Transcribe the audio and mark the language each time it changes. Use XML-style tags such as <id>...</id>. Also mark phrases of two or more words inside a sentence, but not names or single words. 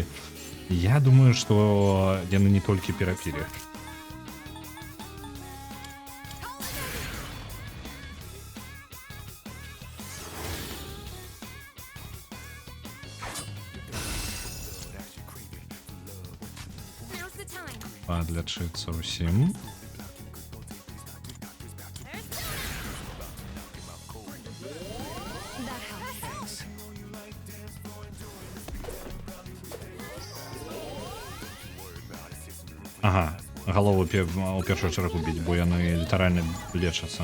<be>Я думаю, што яны не толькі перапілі.</be> <en>Now's the time.</en> <be>Падлячыцца ўсім.</be> <en>That helps.</en> <be>Ага, галову у першую чаргу біць, бо яны літаральна лечацца.</be>